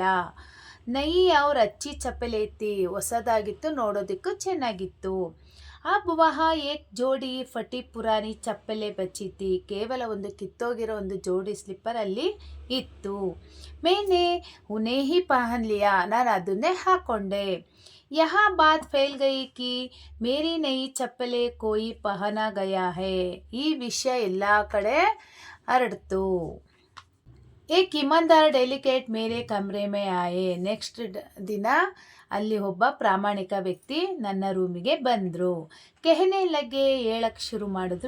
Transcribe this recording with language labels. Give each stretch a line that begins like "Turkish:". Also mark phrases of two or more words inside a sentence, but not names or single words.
Hindi: नई और अच्छी चप्पल थी,
Kannada: ಹೊಸದಾಗಿತ್ತು, ನೋಡೋದಕ್ಕೂ ಚೆನ್ನಾಗಿತ್ತು.
Hindi: अब वहाँ एक जोड़ी फटी पुरानी चप्पल बची थी,
Kannada: ಕೇವಲ ಒಂದು ಕಿತ್ತೋಗಿರೋ ಒಂದು ಜೋಡಿ ಸ್ಲಿಪ್ಪರ್ ಅಲ್ಲಿ ಇತ್ತು.
Hindi: मैंने उन्हें ही पहन लिया,
Kannada: ನಾನು ಅದನ್ನೇ ಹಾಕೊಂಡೆ.
Hindi: यहाँ बात फैल गई कि मेरी नई चप्पलें कोई पहना गया है,
Kannada: ಈ ವಿಷಯ ಎಲ್ಲ ಕಡೆ ಹರಡ್ತು.
Hindi: एक ईमानदार डेलिकेट मेरे कमरे में आए,
Kannada: ನೆಕ್ಸ್ಟ್ ದಿನ ಅಲ್ಲಿ ಒಬ್ಬ ಪ್ರಾಮಾಣಿಕ ವ್ಯಕ್ತಿ ನನ್ನ ರೂಮಿಗೆ ಬಂದರು.
Hindi: कहने लगे,
Kannada: ಹೇಳಕ್ಕೆ ಶುರು ಮಾಡಿದ್ರು.